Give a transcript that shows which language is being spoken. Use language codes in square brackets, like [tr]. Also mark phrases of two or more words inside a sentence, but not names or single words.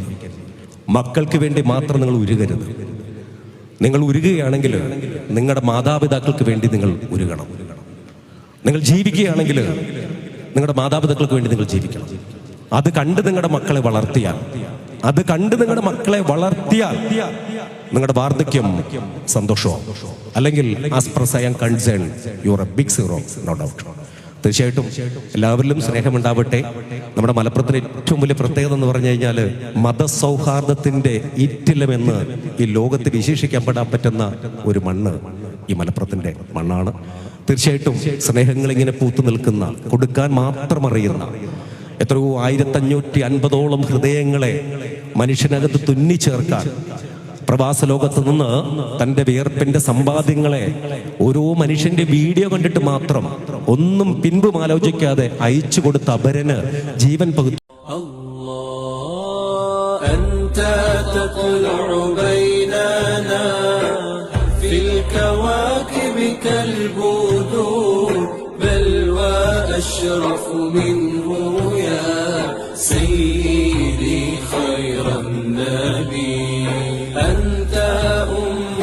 [ml] മക്കൾക്ക് വേണ്ടി മാത്രം നിങ്ങൾ ഉരുകരുത്. നിങ്ങൾ ഉരുകുകയാണെങ്കിൽ നിങ്ങളുടെ മാതാപിതാക്കൾക്ക് വേണ്ടി നിങ്ങൾ ഉരുകണം. നിങ്ങൾ ജീവിക്കുകയാണെങ്കിൽ നിങ്ങളുടെ മാതാപിതാക്കൾക്ക് വേണ്ടി നിങ്ങൾ ജീവിക്കണം. അത് കണ്ട് നിങ്ങളുടെ മക്കളെ വളർത്തിയാൽ നിങ്ങളുടെ വാർദ്ധക്യം സന്തോഷവും. [en] അല്ലെങ്കിൽ as far I am concern you are a big zero, no doubt. [ml] തീർച്ചയായിട്ടും എല്ലാവരിലും സ്നേഹമുണ്ടാവട്ടെ. നമ്മുടെ മലപ്പുറത്തിന് ഏറ്റവും വലിയ പ്രത്യേകത എന്ന് പറഞ്ഞു കഴിഞ്ഞാൽ മതസൗഹാർദ്ദത്തിന്റെ ഈറ്റിലമെന്ന് ഈ ലോകത്ത് വിശേഷിക്കപ്പെടാൻ പറ്റുന്ന ഒരു മണ്ണ് ഈ മലപ്പുറത്തിന്റെ മണ്ണാണ്. തീർച്ചയായിട്ടും സ്നേഹങ്ങൾ ഇങ്ങനെ പൂത്തു നിൽക്കുന്ന, കൊടുക്കാൻ മാത്രം അറിയുന്ന എത്രയോ 1550ഓളം ഹൃദയങ്ങളെ മനുഷ്യനകത്ത് തുന്നിച്ചേർക്കാൻ പ്രവാസ ലോകത്ത് നിന്ന് തൻ്റെ വിയർപ്പിന്റെ സമ്പാദ്യങ്ങളെ ഓരോ മനുഷ്യന്റെ വീഡിയോ കണ്ടിട്ട് മാത്രം ഒന്നും പിൻപും ആലോചിക്കാതെ അയച്ചു കൊടുത്ത അപരന് ജീവൻ പകുത്തു. [ar] أشرف منه يا سيدي خير النبي أنت أم